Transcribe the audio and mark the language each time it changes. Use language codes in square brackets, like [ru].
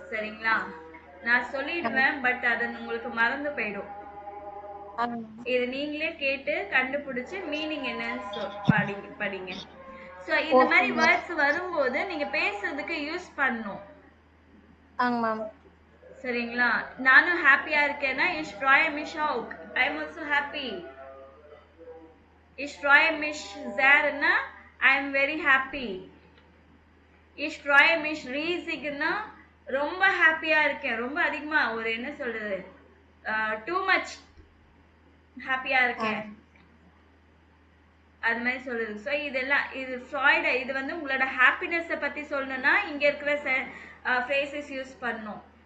[ta] சரிங்களா? நான் சொல்லிடுவேன், பட் அது உங்களுக்கு மறந்து போயிடும். இது நீங்களே கேட்டு கண்டுபிடிச்சு மீனிங் என்னன்னு படிங்க. சோ இந்த மாதிரி வேர்ட்ஸ் வரும்போது நீங்க பேசுறதுக்கு யூஸ் பண்ணணும். ஆங்க மேம். சரிங்களா? நானும் ஹாப்பியா இருக்கேன்னா [de] ich freue mich auch. [en] I am also happy. [de] Ich freue mich sehr னா [en] I am very happy. [de] Ich freue mich riesig-னா [ta] ரொம்ப ஹாப்பியா இருக்கேன். ரொம்ப அதிகமா ஒரு என்ன சொல்றது? too much ஹாப்பியா இருக்கேன். அது மாதிரி சொல்லுது. ஸோ இதெல்லாம் இது ஃப்ராய்டு. இது வந்து உங்களோட ஹாப்பினஸை பற்றி சொல்லணும்னா இங்கே இருக்கிற ஃப்ரேசஸ் யூஸ் பண்ணணும்.